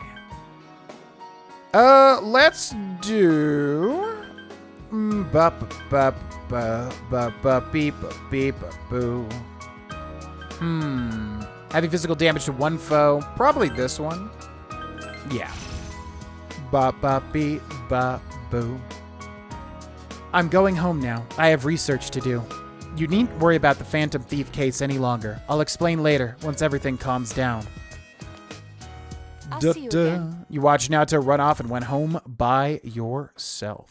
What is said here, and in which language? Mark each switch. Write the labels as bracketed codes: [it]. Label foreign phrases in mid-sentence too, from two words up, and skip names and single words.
[en] Let's do... Heavy physical damage to 1 foe. Probably this one. Yeah. Ba-ba-beep-ba-boo. I'm going home now. I have research to do. You needn't worry about the Phantom Thief case any longer. I'll explain later, once everything calms down. I'll see you again. You watched Naoto run off and went home by yourself.